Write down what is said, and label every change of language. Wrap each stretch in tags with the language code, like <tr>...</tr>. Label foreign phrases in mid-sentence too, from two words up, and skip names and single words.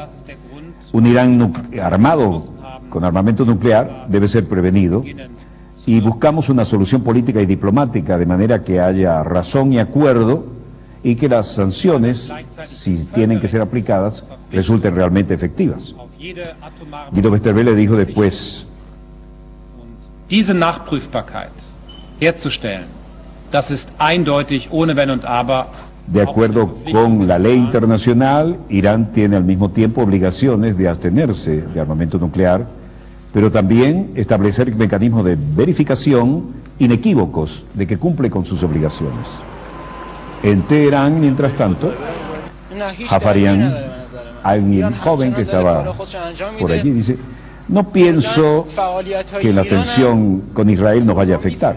<es>Un Irán armado con armamento nuclear debe ser prevenido y buscamos una solución política y diplomática de manera que haya razón y acuerdo y que las sanciones, si tienen que ser aplicadas, resulten realmente efectivas. Guido Westerwelle dijo después:</es> <de>diese Nachprüfbarkeit herzustellen, das ist eindeutig ohne Wenn und Aber.</de> <es>De acuerdo con la ley internacional, Irán tiene al mismo tiempo obligaciones de abstenerse de armamento nuclear, pero también establecer mecanismos de verificación inequívocos de que cumple con sus obligaciones. En Teherán, mientras tanto, Jafarian, alguien joven que estaba por allí, dice: no pienso que la tensión con Israel nos vaya a afectar.</es>